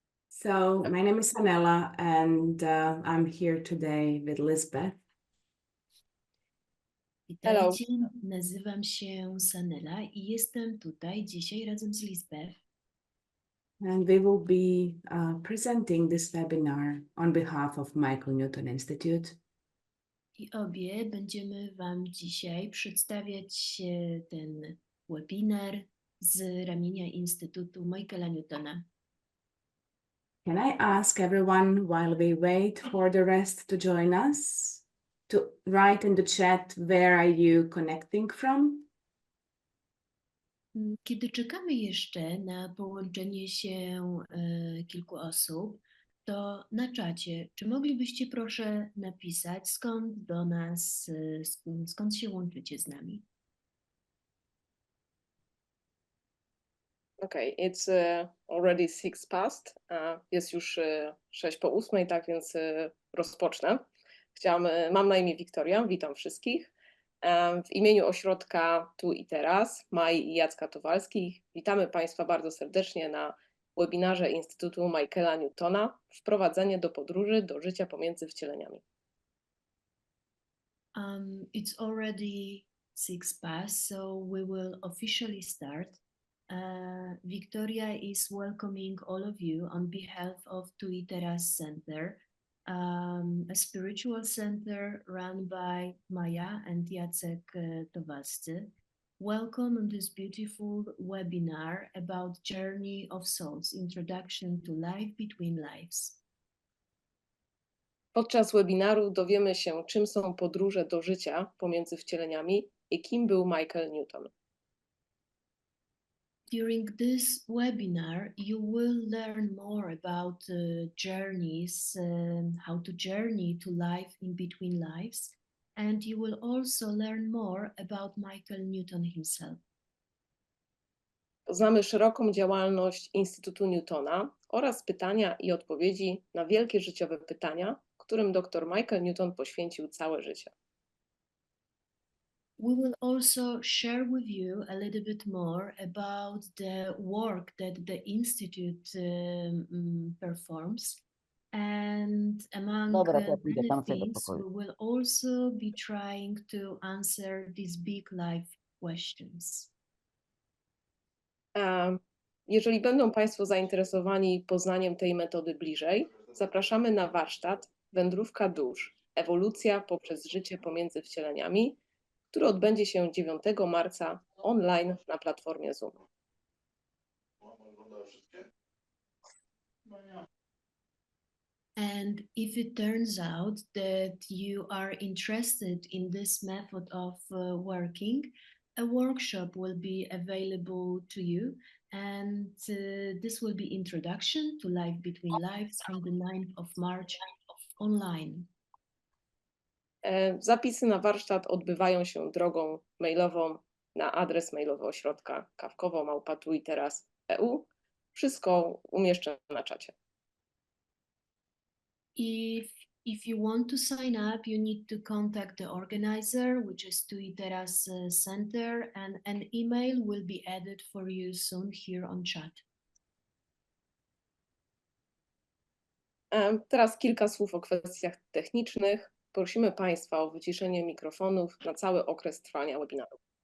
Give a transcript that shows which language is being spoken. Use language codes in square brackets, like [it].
[en] So my name is Sanela, and I'm here today with Lisbeth. [pl] Witajcie, nazywam się Sanela i jestem tutaj dzisiaj razem z Lisbeth. [en] And we will be presenting this webinar on behalf of Michael Newton Institute. [pl] I obie będziemy Wam dzisiaj przedstawiać ten webinar z ramienia Instytutu Michaela Newtona. [en] Can I ask everyone, while we wait for the rest to join us, to write in the chat, where are you connecting from? [pl] Kiedy czekamy jeszcze na połączenie się kilku osób, to na czacie, czy moglibyście proszę napisać, skąd do nas, skąd się łączycie z nami? [en] Okay, it's already 6 past. [pl] Jest już 6 po 8, tak więc rozpocznę. Mam na imię Wiktoria, witam wszystkich. W imieniu ośrodka Tu i Teraz, Mai i Jacka Towalskich, witamy Państwa bardzo serdecznie na webinarze Instytutu Michaela Newtona Wprowadzenie do podróży do życia pomiędzy wcieleniami. [en] It's already 6 past, so we will officially start. Victoria is welcoming all of you on behalf of Teraz Center, a spiritual center run by Maja and Jacek Towalscy. Welcome on this beautiful webinar about Journey of Souls, Introduction to Life Between Lives. [pl] Podczas webinaru dowiemy się, czym są podróże do życia pomiędzy wcieleniami i kim był Michael Newton. [en] During this webinar, you will learn more about journeys, how to journey to life in between lives, and you will also learn more about Michael Newton himself. [pl] Poznamy szeroką działalność Instytutu Newtona oraz pytania i odpowiedzi na wielkie życiowe pytania, którym dr Michael Newton poświęcił całe życie. [en] We will also share with you a little bit more about the work that the Institute performs. And among many things, we will also be trying to answer these big life questions. [pl] Jeżeli będą Państwo zainteresowani poznaniem tej metody bliżej, zapraszamy na warsztat Wędrówka dusz, ewolucja poprzez życie pomiędzy wcieleniami, który odbędzie się 9 marca online na platformie Zoom. [en] And if it turns out that you are interested in this method of working, a workshop will be available to you, and this will be Introduction to Life Between Lives on the 9th of March online. [pl] Zapisy na warsztat odbywają się drogą mailową na adres mailowy ośrodka kawkowo@tuiteraz.eu. Wszystko umieszczę na czacie. [en] If you want to sign up, you need to contact the organizer, which is Teraz Center, and an email will be added for you soon here on chat. [pl] Teraz kilka słów o kwestiach technicznych. Prosimy Państwa o wyciszenie mikrofonów na cały okres trwania webinaru.